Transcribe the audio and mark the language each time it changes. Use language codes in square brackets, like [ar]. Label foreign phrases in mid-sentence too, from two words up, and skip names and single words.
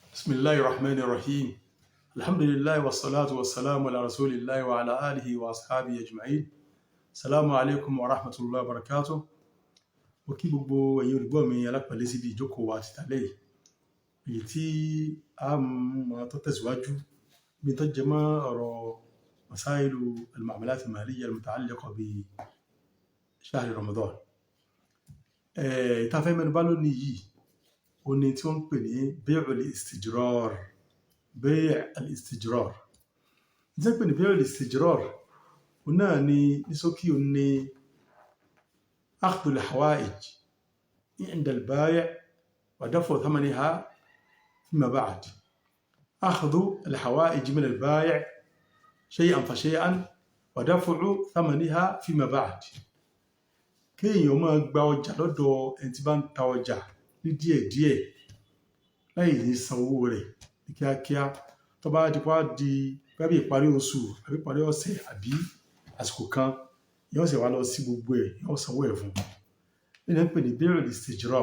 [ar] بسم الله الرحمن الرحيم. الحمد لله والصلاة والسلام على رسول الله وعلى آله وأصحابه أجمعين. السلام عليكم ورحمة الله وبركاته. [yo] Mo kí gbogbo ẹ̀yin olùgbọ́ mi alápẹ̀lẹ́ síbi ìjókòó wa ti tàlẹ́ yìí. Èyí tí a máa tó tẹ̀síwájú bí tó jẹ mọ́ ọ̀rọ̀ [ar] مسائل المعاملات المالية المتعلقة بشهر رمضان. [yo] Ìtafẹ́ mẹ́nubà lónìí yìí ó ní tí wọ́n ń pè ní [ar] بيع الاستجرار. Bay'ul [yo] ìtí wọ́n pè ní [ar] بيع الاستجرار [yo] ó náà ní ṣókí ó ní [ar] أخذ الحوائج عند البيع ودفع ثمنها فيما بعد. أخذ الحوائج من البيع شيئا فشيئا ودفع ثمنها فيما بعد. [yo] Kéèyàn máa gba ọjà lọ́dọ̀ ẹni tí bá ń ta ọjà ní díẹ̀díẹ̀ láì ní san owó rẹ̀ ní kíákíá tó bá di bí ìparí oṣù àbí ìparí ọ̀sẹ̀ àbí àsìkò kan yóò ṣe wá lọ sí gbogbo ẹ̀ yóò sanwó ẹ̀ fún un ní pè ní [ar] بيع الاستجرار.